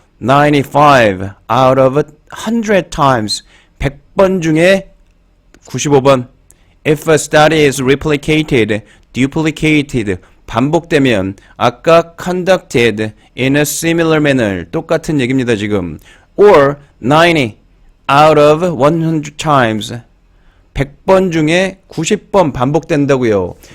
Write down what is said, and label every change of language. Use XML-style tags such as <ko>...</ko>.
<en>95 out of 100 times,</en> <ko>100번 중에 95번.</ko> <en>If a study is replicated, duplicated, 반복되면 아까 conducted in a similar manner,</en> <ko>똑같은 얘기입니다 지금.</ko> <en>Or 90 out of 100 times,</en> <ko>100번 중에 90번 반복된다고요.</ko>